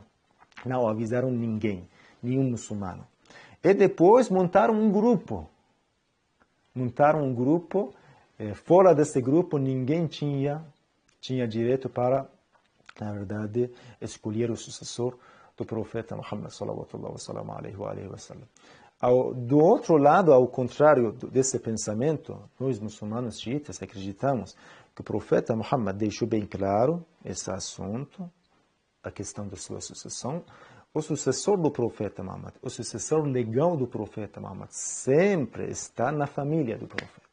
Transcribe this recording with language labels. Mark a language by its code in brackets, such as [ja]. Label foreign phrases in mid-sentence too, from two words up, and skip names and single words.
[pt] Não avisaram ninguém. Nenhum muçulmano. E depois montaram um grupo. Fora desse grupo, ninguém tinha direito para, na verdade, escolher o sucessor do profeta Muhammad [ar] صلى الله عليه وسلم. [pt] Do outro lado, ao contrário desse pensamento, nós muçulmanos xiitas acreditamos que o profeta Muhammad deixou bem claro esse assunto, a questão da sua sucessão. O sucessor do profeta Muhammad, o sucessor legal do profeta Muhammad, sempre está na família do profeta.